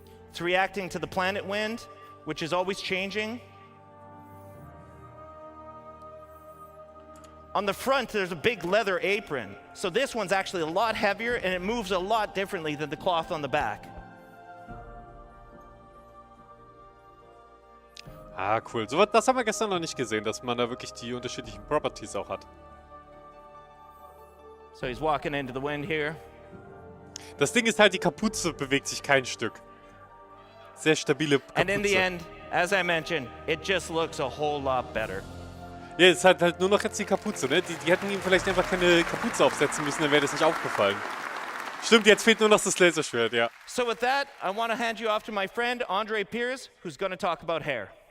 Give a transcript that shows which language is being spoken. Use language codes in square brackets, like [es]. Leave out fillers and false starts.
[en] It's reacting to the planet wind, which is always changing. On the front, there's a big leather apron. So this one's actually a lot heavier, and it moves a lot differently than the cloth on the back. Ah, cool. [de] So, das haben wir gestern noch nicht gesehen, dass man da wirklich die unterschiedlichen Properties auch hat. So he's walking into the wind here. Das Ding ist halt, die Kapuze bewegt sich kein Stück. Sehr stabile Kapuze. [en] And in the end, as I mentioned, it just looks a whole lot better. [de] Ja, es hat halt nur noch jetzt die Kapuze, ne? Die hätten ihm vielleicht einfach keine Kapuze aufsetzen müssen, dann wäre das nicht aufgefallen. Stimmt, jetzt fehlt nur noch das Laserschwert, ja. [en] So with that, I want to hand you off to my friend, Andre Piers, who's going to talk about hair.